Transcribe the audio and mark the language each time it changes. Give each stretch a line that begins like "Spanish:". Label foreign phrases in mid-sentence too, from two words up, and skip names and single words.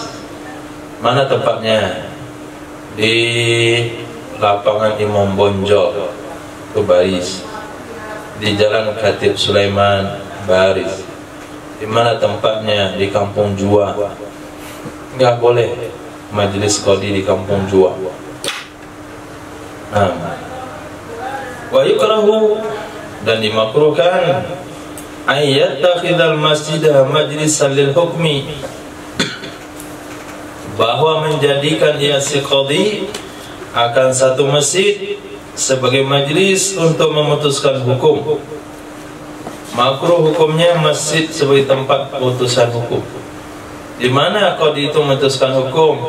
Indonesian: Mana tempatnya? Di lapangan Imam Bonjol, itu baris. Di Jalan Khatib Sulaiman, baris. Di mana tempatnya? Di Kampung Jua. Nggak boleh majelis qadi di Kampung Jua.
Arabic: Nah, ويكره,
Indonesian: dan dimakruhkan
Arabic: أن يتخذ المسجد مجلسا للحكم,
Indonesian: bahwa menjadikan ia si qadi akan satu masjid sebagai majlis untuk memutuskan hukum. Makruh hukumnya masjid sebagai tempat putusan hukum. Di mana qadi itu memutuskan hukum?